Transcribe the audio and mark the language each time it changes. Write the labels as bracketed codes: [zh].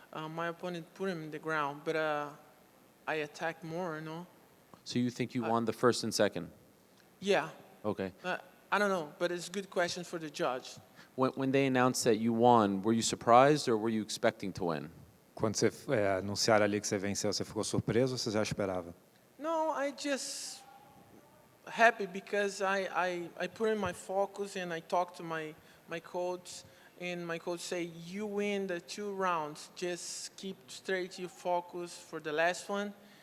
[en] My opponent put him in the ground, but I attacked more, you know? So you think you won the first and second? Yeah. Okay. I don't know, but it's a good question for the judge. When they announced that you won, were you surprised or were you expecting to win? [pt] Quando você anunciaram ali que você venceu, você ficou surpreso ou você já esperava? [en] No, I just happy because I put in my focus and I talked to my coach, and my coach say, you win the 2 rounds, just keep straight your focus for the last one.